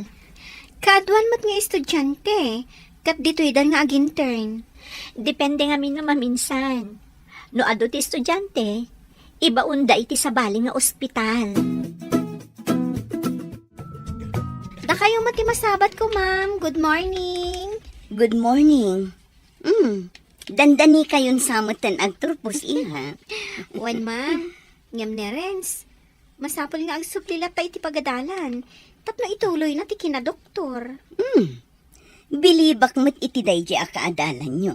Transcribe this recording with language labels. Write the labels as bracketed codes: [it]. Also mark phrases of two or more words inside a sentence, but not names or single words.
[ilo] Kaduan mat nga estudyante. Kat dito idan nga agintern. Depende nga min nga maminsan. No ado ti estudyante, ibaunda iti sabali nga ospital. Da kayo mati masabat ko ma'am. [en] Good morning. Good morning. [ilo] Dandani kayon samutan agturpos iha. Wan ma'am. Ngam ni Renz. Masapol nga agsuplila pa iti pagadalan. Tapno ituloy na ti kinadoktor. Bilibak met iti daydi akaadalan nyo.